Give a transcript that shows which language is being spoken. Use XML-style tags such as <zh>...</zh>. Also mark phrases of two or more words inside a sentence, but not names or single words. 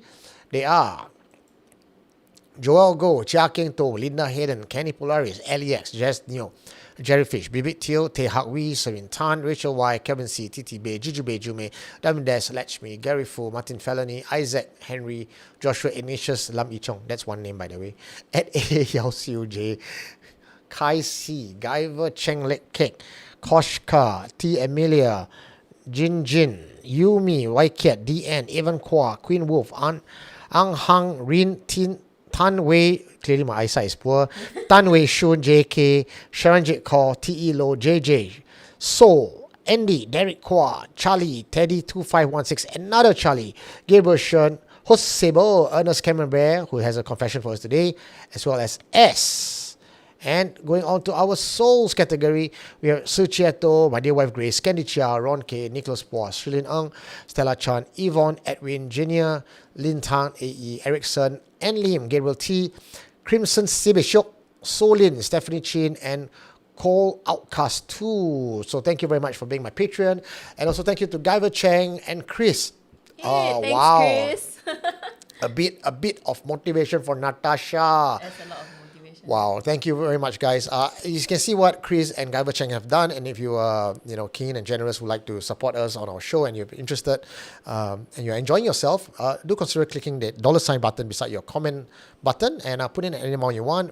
<en>They are Joel Go, Chia Keng To, Linda Hayden, Kenny Polaris, LEX, Jess Neo, Jerry Fish, Bibit Teal, Te Hak Wee, Serin Tan, Rachel Y, Kevin C, Titi Bay, Juju Bay Jume, Diamond Des, Lechme, Gary Fu, Martin Felony, Isaac Henry, Joshua Ignatius, Lam Yi Chong, that's one name by the way, Ed A, Yao Siu J, Kai C, Guyver Cheng Lek Kek, Koshka, T Emilia, Jin, Yumi, Waikiat, DN, Evan Kwa, Queen Wolf, Ang Hang, Rin Tin, Tan Wei, clearly my eyesight is poor. Tan Wei Shun, JK, Sharanjit Kaur, TE Lo, JJ, Soul, Andy, Derek Kwa, Charlie, Teddy2516, another Charlie, Gabriel Shen, Host Sable, Ernest, Cam-embert, who has a confession for us today, as well as S. And going on to our souls category, we have Suchieto, my dear wife Grace, Candy Chia, Ron K, Nicholas Boas, Shilin Ng, Stella Chan, Yvonne, Edwin, Junior, Lin Tang, AE, Erickson, and Lim, Gabriel T, Crimson Sibishok, Solin, Stephanie Chin, and Cole Outcast 2. So thank you very much for being my Patreon. And also thank you to Guyver Cheng and Chris. Thanks, Wow. Chris. A bit of motivation for Natasha. That's a lot of motivation. Wow, thank you very much, guys. You can see what Chris and Guyver Cheng have done, and if you are, keen and generous, would like to support us on our show, and you're interested, and you're enjoying yourself, do consider clicking the $ button beside your comment button, and put in any amount you want.</en>